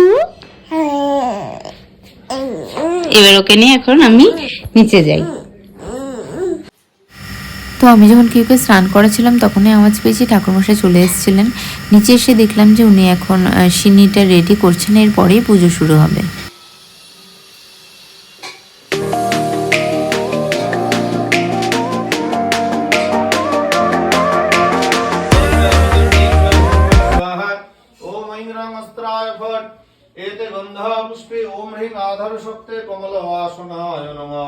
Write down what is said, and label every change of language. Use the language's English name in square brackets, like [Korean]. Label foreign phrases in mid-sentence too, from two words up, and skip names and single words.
[Bangla] এবার ওকে নিয়ে এখন আমি নিচে যাই। তো আমি যখন কিউকে স্নান করেছিলাম তখনই আওয়াজ পেয়েছি ঠাকুরমশাই চলে এসেছিলেন। নিচে এসে দেখলাম যে উনি এখন সিন্নিটা রেডি করছেন, এরপরেই পুজো শুরু হবে। [Sanskrit] एते गंधा पुष्पे ओम ह्रीं आधार शक्ते कमलवासनाय नमः।